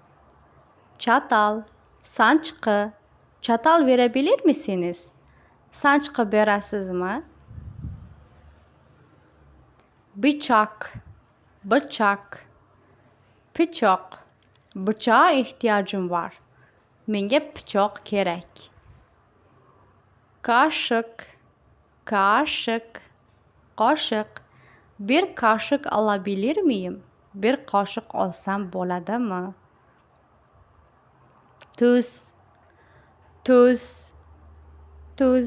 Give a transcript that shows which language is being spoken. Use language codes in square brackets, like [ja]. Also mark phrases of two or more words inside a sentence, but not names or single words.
[uz] Sanchqi. [tr] Çatal verebilir misiniz? [uz] Sanchqi berasizmi? Bıçak. [tr] Bıçağa ihtiyacım var. [uz] Menga pichoq kerak. [tr] Kaşık. Bir kaşık alabilir miyim? [uz] Bir kaşık alsam bo'ladimi? [tr] tuz, tuz, tuz.